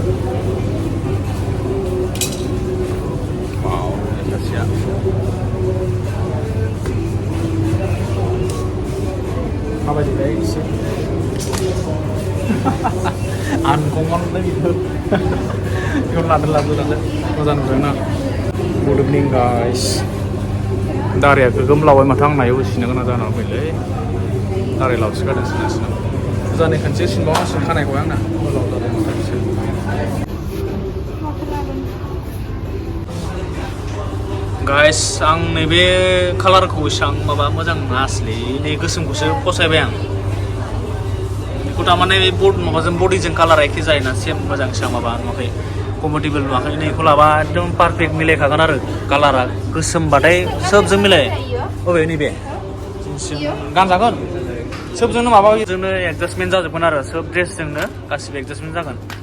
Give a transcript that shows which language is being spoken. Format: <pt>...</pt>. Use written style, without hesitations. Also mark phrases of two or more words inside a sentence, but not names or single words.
<brx>wow सासेया माबायदिलाय एसे uncommon लै बेखौ बेखौ लादो मोजां नुदोंना</brx> <en>good evening guys</en> <brx>दारिया गोगोमलावबाय माथो आं नायाव सिनो गोनां जानानै फैलै दारि लावसिगारदों सिनासिनो फुजानि खनसे सिनबावनांसिगोन खानायखौ आंना गोलाव जादों माखासे गाइस आं नैबे कालारखौ एसेबां माबा मोजां नुवासलै नै गोसोमखौसो फसायबाय आं बेखौ थारमाने माबाजों बडिजों कालारा एखे जायोना सेम मोजां एसेबां माबा नुवाखै कम्फर्टेबल नुवाखै नैखौ लाबा एकदम पारफेक्ट मिलायखागोन आरो कालारा गोसोमबाथाय सोबजों मिलाय अबे नैबे गानजागोन सोबजोंनो माबाजोंनो एडजास्टमेन्ट जाजोबगोन आरो सोब ड्रेसजोंनो गासिबो एडजास्टमेन्ट जागोन</brx>